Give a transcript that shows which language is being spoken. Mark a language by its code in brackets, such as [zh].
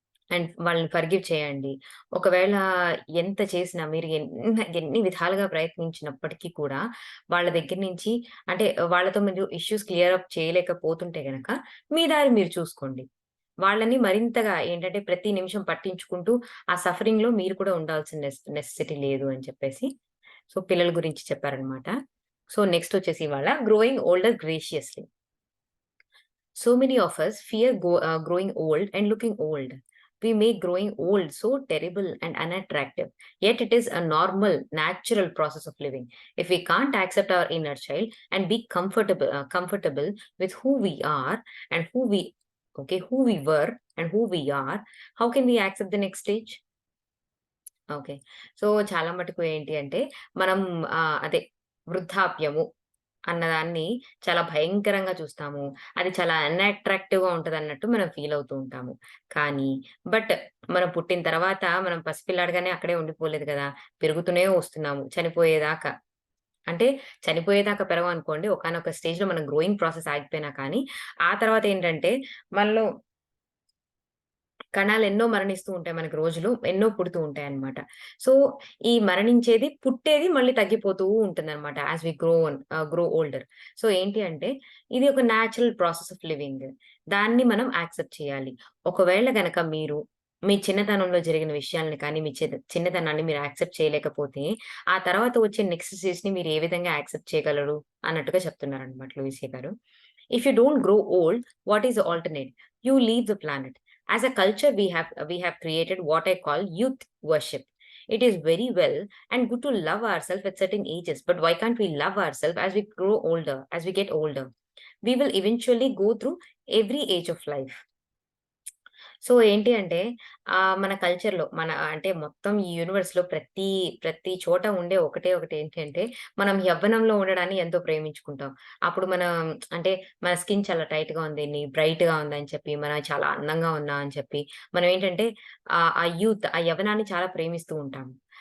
[te] And వాళ్ళని forgive చేయండి. ఒకవేళ ఎంత చేసినా మీరు ఎన్ని విధాలుగా ప్రయత్నించినప్పటికీ కూడా వాళ్ళ దగ్గర నుంచి అంటే వాళ్ళతో మీరు ఇష్యూస్ క్లియర్ అప్ చేయలేకపోతుంటే గనక మీ దారి మీరు చూసుకోండి. వాళ్ళని మరింతగా ఏంటంటే ప్రతి నిమిషం పట్టించుకుంటూ ఆ సఫరింగ్‌లో మీరు కూడా ఉండాల్సిన నెసెసిటీ లేదు అని చెప్పేసి. సో, పిల్లల గురించి చెప్పారనమాట. సో, నెక్స్ట్ వచ్చేసి ఇవాళ [en] Growing older graciously. So many of us fear growing old and looking old. We make growing old so terrible and unattractive. Yet it is a normal, natural process of living. If we can't accept our inner child and be comfortable with who we are and who we were and who we are, how can we accept the next stage? Okay. [te] So, చాలా మటుకు ఏంటి అంటే, మనం అదే వృద్ధాప్యము అన్నదాన్ని చాలా భయంకరంగా చూస్తాము. అది చాలా అన్‌అట్రాక్టివ్‌గా ఉంటదన్నట్టు మనం ఫీల్ అవుతూ ఉంటాము. కానీ, బట్ మనం పుట్టిన తర్వాత మనం పసిపిల్లాడిగానే అక్కడే ఉండిపోలేదు గదా! పెరుగుతూనే వస్తున్నాము చనిపోయేదాకా. అంటే చనిపోయేదాకా పెరగమనుకోండి. ఒకానొక స్టేజ్‌లో మన గ్రోయింగ్ ప్రాసెస్ ఆగిపోయినా కానీ, ఆ తర్వాతేంటంటే మనలో కణాలెన్నో మరణిస్తూ ఉంటాయి మనకి రోజులు. ఎన్నో పుడుతూ ఉంటాయన్నమాట. సో, ఈ మరణించేది, పుట్టేది మళ్ళీ తగ్గిపోతూ ఉంటుందన్నమాట. [en] As we grow older. [te] So, ఏంటి అంటే ఇది ఒక న్యాచురల్ ప్రాసెస్ ఆఫ్ లివింగ్. దాన్ని మనం యాక్సెప్ట్ చేయాలి. ఒకవేళ గనక మీరు మీ చిన్నతనంలో జరిగిన విషయాల్ని కానీ, మీ చిన్నతనాన్ని మీరు యాక్సెప్ట్ చేయలేకపోతే, ఆ తర్వాత వచ్చే నెక్స్ట్ స్టేజ్‌ని మీరు ఏ విధంగా యాక్సెప్ట్ చేయగలరు అన్నట్టుగా చెప్తున్నారన్నమాట లూయిసే గారు. [en] If you don't grow old, what is the alternate? You leave the planet. As a culture, we have created what I call youth worship. It is very well and good to love ourselves at certain ages, but why can't we love ourselves as we grow older, as we get older? We will eventually go through every age of life. [te] So, ఏంటి అంటే మన కల్చర్‌లో అంటే మొత్తం ఈ యూనివర్స్‌లో ప్రతి చోట ఉండే ఒకటి ఏంటంటే, మనం యవ్వనంలో ఉండడాన్ని ఎంతో ప్రేమించుకుంటాం. అప్పుడు మనం అంటే మన స్కిన్ చాలా టైట్‌గా ఉంది, బ్రైట్‌గా ఉందని చెప్పి, మనం చాలా అందంగా ఉన్నాం అని చెప్పి, మనం ఏంటంటే ఆ యూత్, ఆ యవ్వనాన్ని చాలా ప్రేమిస్తూ ఉంటాం.